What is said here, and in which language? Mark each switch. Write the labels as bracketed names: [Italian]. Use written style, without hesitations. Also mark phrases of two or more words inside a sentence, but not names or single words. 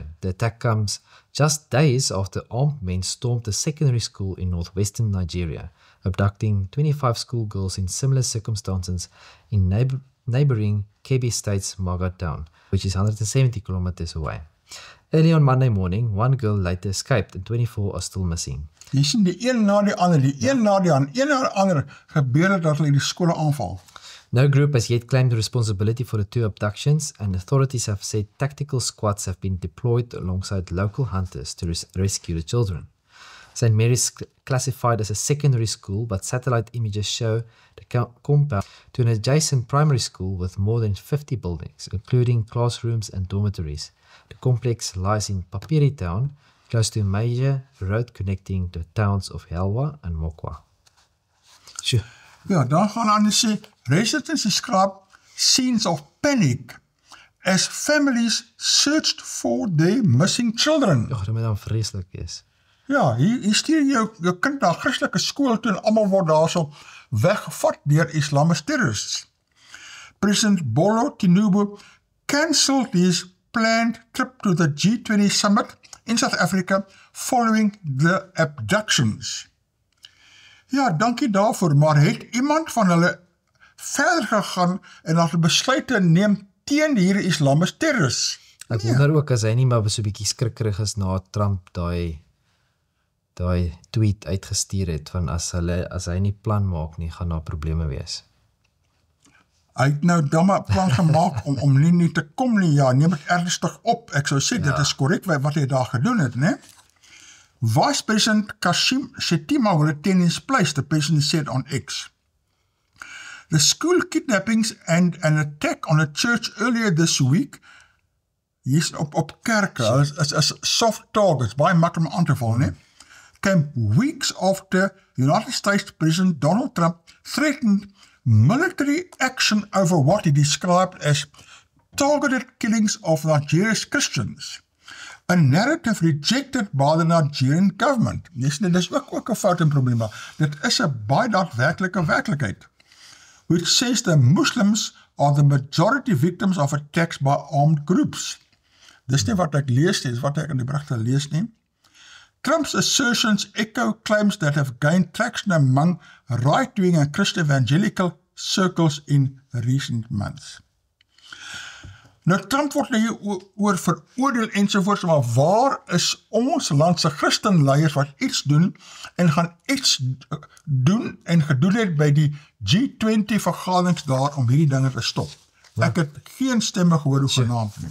[English] The attack comes just days after armed men stormed a secondary school in northwestern Nigeria, abducting 25 schoolgirls in similar circumstances in neighboring Kebbi State's Maga town, which is 170 kilometers away. Early on Monday morning, one girl later escaped and 24 are still missing. [Afrikaans] Jy sien die een na die ander, een na die ander gebeur dat hulle die skole aanval. [English] No group has yet claimed responsibility for the two abductions, and authorities have said tactical squads have been deployed alongside local hunters to rescue the children. St. Mary's classified as a secondary school, but satellite images show the compound to an adjacent primary school with more than 50 buildings, including classrooms and dormitories. The complex lies in Papiri town, close to a major road connecting the towns of Helwa and Mokwa. Sure. [Afrikaans] Ja, dan gaan aan die sê, [English] residents describe scenes of panic as families searched for their missing children. [Afrikaans] Ja, dat moet dan vreeslik wees. Ja, hier stuur jou kind na Christelike skool toe en almal word daarso weggevat deur [English] Islamic terrorists. President Bola Tinubu cancelled his planned trip to the G20 summit in South Africa following the abductions. [Afrikaans] Ja, dankie daarvoor, maar het iemand van hulle verder gegaan en hulle besluite neem teen hierdie [English] Islamic terrorists? [Afrikaans] Ek wonder ook as hy nie maar so 'n bietjie skrikkerig is na Trump daai tweet uitgestuur het van as hy nie plan maak nie, gaan daar probleme wees. Hy het nou dan maar plan gemaak om nie te kom nie, ja, neem het ernstig op. Ek sou sê, dit is korrek wat hy daar gedoen het, né? [English] Vice President Kashim Shettima will attend his place, the president said on X. The school kidnappings and an attack on a church earlier this week, [Afrikaans] hier's op kerke, [English] as soft targets, [Afrikaans] baie maklik om aan te val, né? [English] Came weeks after United States President Donald Trump threatened military action over what he described as targeted killings of Nigeria's Christians, a narrative rejected by the Nigerian government. [Afrikaans] Dit is ook 'n fout en probleem, maar dit is 'n baie daadwerklike werklikheid, [English] which says the Muslims are the majority victims of attacks by armed groups. [Afrikaans] Dis nie wat ek lees nie, dis wat ek in die berigte lees nie. [English] Trump's assertions echo claims that have gained traction among right-wing and Christian evangelical circles in recent months. [Afrikaans] Nou, Trump word nou hieroor veroordeel ensovoorts, maar waar is ons landse Christenleiers wat iets doen en gaan iets doen en gedoen het by die G20 vergaderings daar om hierdie dinge te stop? Ek het geen stemme gehoor hoe genaamd nie.